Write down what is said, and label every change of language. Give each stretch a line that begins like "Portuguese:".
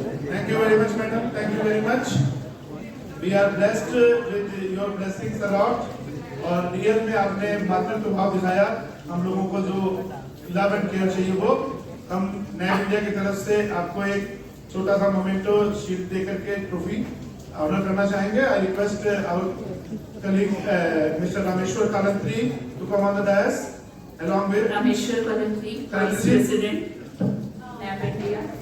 English: Thank you very much, madam. Thank you very much. We are blessed with your blessings a lot.
Hindi: और real में आपने मातृत्व भाव दिखाया. हम लोगों को जो
English: love and care
Hindi: चाहिए वो हम नैब इंडिया की तरफ से आपको एक छोटा सा मोमेंटो शीट दे करके ट्रॉफी ऑनर करना चाहेंगे.
English: I request our colleague mister Rameshwar Kalantri to come on the dais along with Rameshwar Kalantri, Vice President, NAB India.